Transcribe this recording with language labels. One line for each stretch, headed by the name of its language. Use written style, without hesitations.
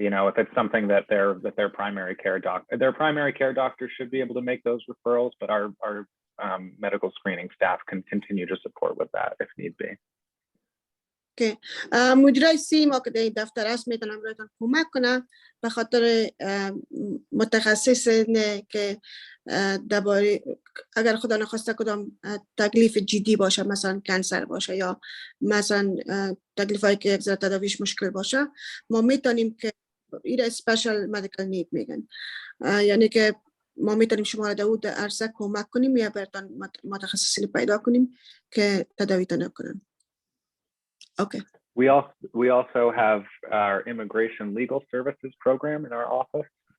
English: If it's something that their primary care doctor should be able to make those referrals, but our medical screening staff can continue to support with that if need be. Okay.
Persian: مدیرای سی ما که در دفتر است میتونم براتون کمک کنم به خاطر متخصص که درباره اگر خدا نخواسته کدام تکلیف جدی باشه، مثلا کانسر باشه یا مثلا تکلیفایی که یک ذره تداویش مشکل باشه، ما میتونیم که این
English: special medical need
Persian: میگن، یعنی که ما میتونیم شما را در اون عرصه کمک کنیم یا براتون متخصصین پیدا کنیم که تداویتون کنن.
English: Okay. We also have our immigration legal services program in our office.